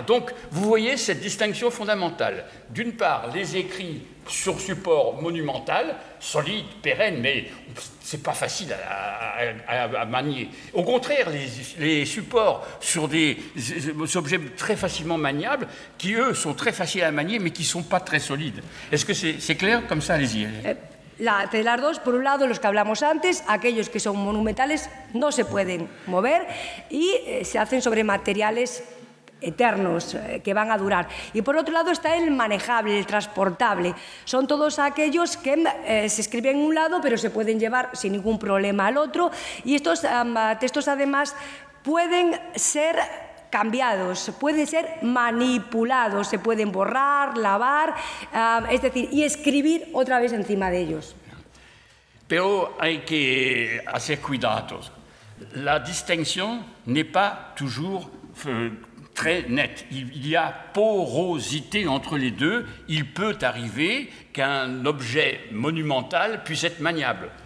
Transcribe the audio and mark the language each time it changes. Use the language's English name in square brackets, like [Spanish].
[French] Donc, vous voyez cette distinction fondamentale. D'une part, les écrits sur support monumental, solide, pérenne, mais c'est pas facile à manier. Au contraire, les supports sur des objets très facilement maniables, qui eux sont très faciles à manier, mais qui sont pas très solides. Est-ce que c'est clair comme ça? Allez-y. [Spanish] De las dos, por un lado, los que hablamos antes, aquellos que son monumentales no se pueden mover y se hacen sobre materiales eternos, que van a durar. Y por otro lado está el manejable, el transportable. Son todos aquellos que se escriben en un lado, pero se pueden llevar sin ningún problema al otro. Y estos textos, además, pueden ser cambiados, pueden ser manipulados, se pueden borrar, lavar, es decir, y escribir otra vez encima de ellos. Pero hay que hacer cuidados. [French] La distinction n'est pas toujours très nette. Il y a porosité entre les deux. Il peut arriver qu'un objet monumental puisse être maniable.